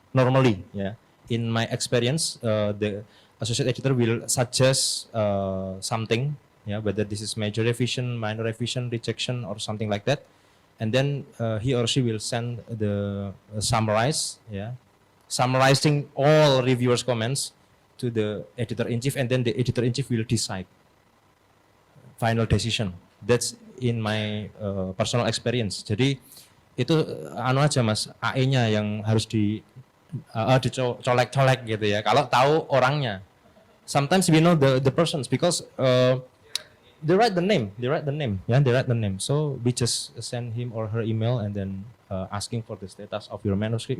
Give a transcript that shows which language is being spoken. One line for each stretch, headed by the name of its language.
English: Normally, yeah, in my experience, the associate editor will suggest something, yeah, whether this is major revision, minor revision, rejection, or something like that, and then he or she will send the summarize, yeah, summarizing all reviewers' comments to the editor-in-chief, and then the editor-in-chief will decide final decision. That's in my personal experience.
Indonesian: Jadi itu anu aja Mas, AE-nya yang harus dicolek-colek gitu ya. Kalau tahu orangnya.
English: Sometimes we know the persons because they write the name. So we just send him or her email and then asking for the status of your manuscript.